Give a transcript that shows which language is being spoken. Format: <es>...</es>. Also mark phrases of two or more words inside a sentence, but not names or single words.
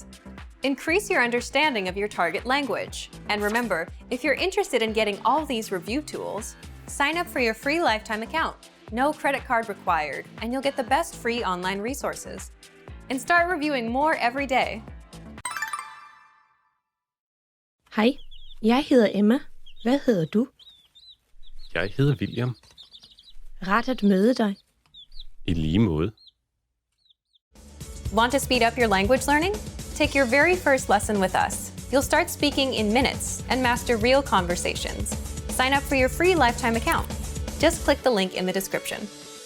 <en>Increase your understanding of your target language. And remember, if you're interested in getting all these review tools, sign up for your free lifetime account. No credit card required, and you'll get the best free online resources. And start reviewing more every day.</en> <da>Hej, jeg hedder Emma. Hvad hedder du? Jeg hedder William. Rart at møde dig. I lige måde.</da> <en>Want to speed up your language learning? Take your very first lesson with us. You'll start speaking in minutes and master real conversations. Sign up for your free lifetime account. Just click the link in the description.</en>